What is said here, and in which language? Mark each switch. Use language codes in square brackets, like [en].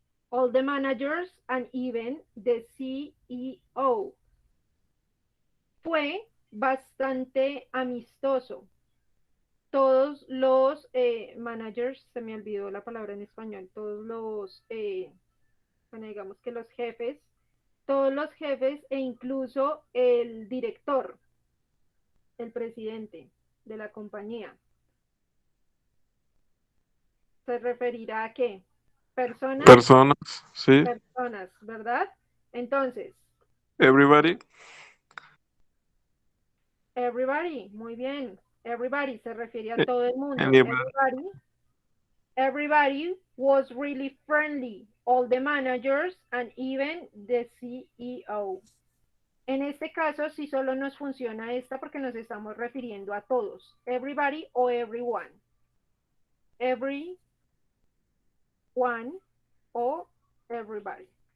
[en] All the managers and even the CEO. [es] Fue bastante amistoso. Todos los managers, se me olvidó la palabra en español, todos los, bueno, digamos que los jefes, todos los jefes e incluso el director, el presidente de la compañía. ¿Se referirá a qué? Personas. Personas, sí. Personas, ¿verdad? Entonces, [en] Everybody. [es] everybody, muy bien. Everybody se refiere a todo el mundo. [en] Anybody. Everybody was really friendly. All the managers and even the CEO. [es] En este caso, sí solo nos funciona esta porque nos estamos refiriendo a todos. [en] Everybody o everyone. Everyone o everybody.